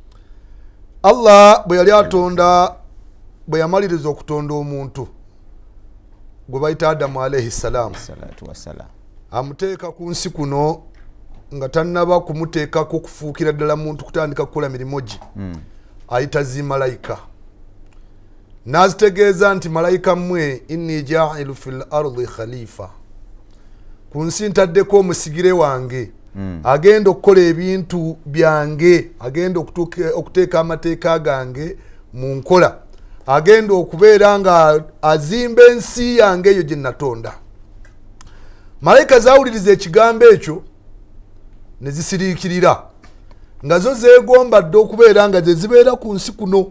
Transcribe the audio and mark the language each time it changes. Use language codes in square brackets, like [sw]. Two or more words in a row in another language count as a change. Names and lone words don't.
[lg] Allah bwe yali atonda, bwe yamaliriza okutonda omuntu gwe bayita Adamu [ar] عليه السلام, [lg] amuteeka ku nsi kuno nga tannaba kumuteekako kufuukira ddala muntu kutandika kukola mirimu gye. Ayita zi malayika n'azitegeeza nti malayika mmwe [ar] إني جاعل في الأرض خليفة, [lg] ku nsi ntaddeko omusigire wange agenda okukola ebintu byange, agenda okuteeka amateeka gange mu nkola, agenda okubeera nga azimba ensi yange eyo gye natonda. Malayika zawuliriza ekigambo ekyo ne zisiriikirira nga zo zeegomba dde okubeera nga ze zibeera ku nsi kuno.